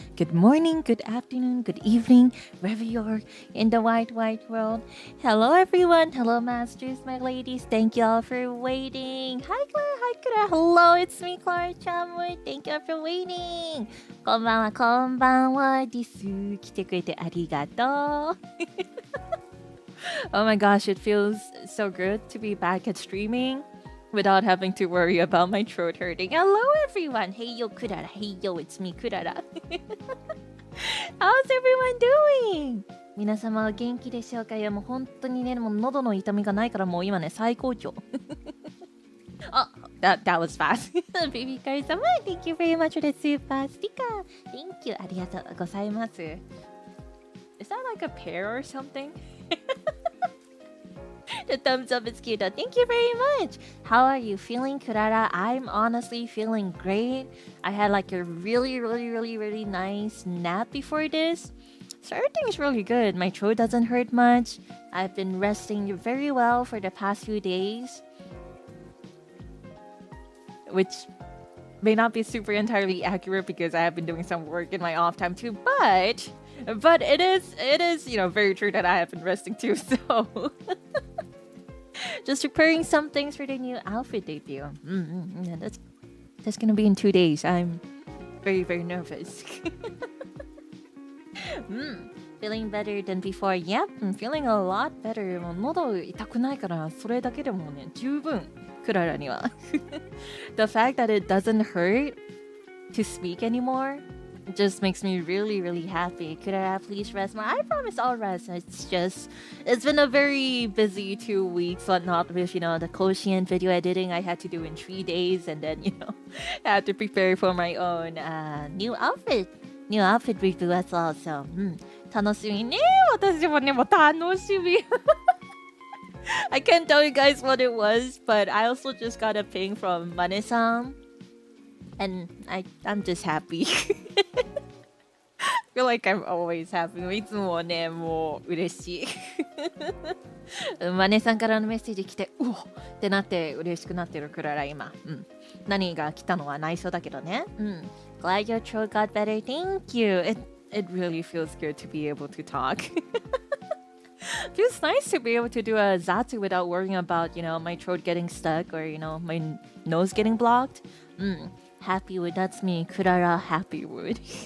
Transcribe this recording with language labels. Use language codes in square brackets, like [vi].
[en] Good morning, good afternoon, good evening, wherever you're in the wide world. Hello, everyone. Hello, Masters, my ladies. Thank you all for waiting. Hi, Klara. Hello, it's me, Klara Charmwood. Thank you all for waiting. [ja] こんばんはです。来てくれてありがとう。 [en] Oh my gosh, it feels so good to be back at streaming without having to worry about my throat hurting. Hello everyone! Hey yo, Kurara. Hey yo, it's me, Kurara. How's everyone doing? [ja] 皆様は元気でしょうか？いやもう本当にね、もう喉の痛みがないからもう今ね、最高潮。 [en] Oh, that was fast. Baby Kari-sama, thank you very much for the super sticker. Thank you. [ja] ありがとうございます。 [en] Is that like a pear or something? The thumbs up is cute. Thank you very much. How are you feeling, Kurara? I'm honestly feeling great. I had like a really nice nap before this. So everything's really good. My throat doesn't hurt much. I've been resting very well for the past few days, which may not be super entirely accurate because I have been doing some work in my off time too, but it is, you know, very true that I have been resting too, so just preparing some things for the new outfit debut. Yeah, that's gonna be in 2 days. I'm very nervous. Feeling better than before. Yep, I'm feeling a lot better. [ja] もう喉痛くないからそれだけでもね、十分クララには。 [en] The fact that it doesn't hurt to speak anymore just makes me really happy. Kurara, please rest. I promise I'll rest. It's been a very busy 2 weeks, whatnot with, you know, the Koshien video editing I had to do in 3 days, and then, you know, I had to prepare for my own new outfit review as well. [ja] So, 楽しみね。私もね、もう楽しみ。 [en] I can't tell you guys what it was, but I also just got a ping from Mane-san. And I'm just happy. I feel like I'm always happy. [ja] いつもね、もう嬉しい。マネさんからのメッセージ来て、うおってなって嬉しくなってるクララ今。何が来たのは内緒だけどね。 [en] Glad your throat got better. Thank you. It really feels good to be able to talk. Feels nice to be able to do a zatsu without worrying about, you know, my throat getting stuck or, you know, my nose getting blocked. Happywood, that's me, Klara Happywood.